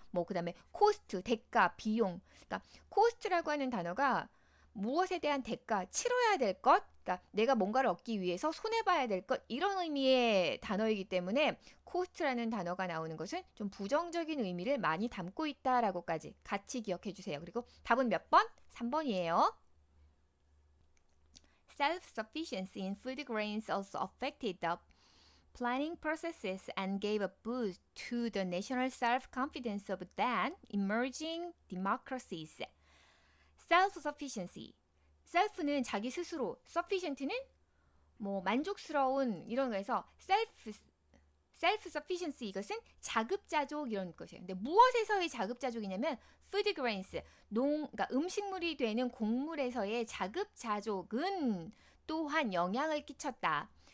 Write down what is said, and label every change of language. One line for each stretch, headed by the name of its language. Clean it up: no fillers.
Korean: 뭐 그다음에 cost, 대가, 비용. 그러니까 cost라고 하는 단어가 무엇에 대한 대가, 치러야 될 것, 그러니까 내가 뭔가를 얻기 위해서 손해봐야 될 것, 이런 의미의 단어이기 때문에 cost라는 단어가 나오는 것은 좀 부정적인 의미를 많이 담고 있다라고까지 같이 기억해 주세요. 그리고 답은 몇 번? 3번이에요.
English: Self-sufficiency in food grains also affected the planning processes and gave a boost to the national self-confidence of then emerging democracies. self-sufficiency.
Korean: self는 자기 스스로, sufficient는 뭐 만족스러운 이런 거에서 self-sufficiency 이것은 자급자족 이런 것이에요. 근데 무엇에서의 자급자족이냐면 food grains, 그러니까 음식물이 되는 곡물에서의 자급자족은 또한 영향을 끼쳤다.